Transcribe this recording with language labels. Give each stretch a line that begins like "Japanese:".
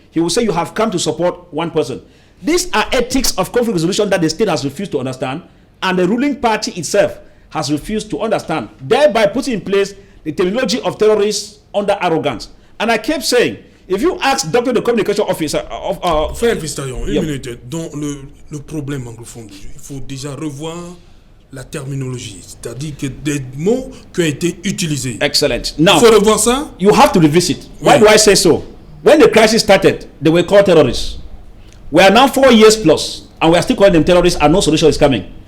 English: He will say you have come to support one person. These are ethics of conflict resolution that the state has refused to understand, and the ruling party itself has refused to understand, thereby putting in place the terminology of terrorists under arrogance. And I kept saying, if you ask Dr. the communication officer of
French: Frère Vistaillon, une minute. Dans le problème anglophone, il faut déjà revoir la terminologie, c'est-à-dire que des mots qui ont été utilisés.
English: Excellent. Now,
French: il faut revoir ça.
English: You have to revisit.
French: Oui.
English: Why do I say so? When the crisis started, they were called terrorists. We are now 4 years plus, and we are still calling them terrorists, and no solution is coming.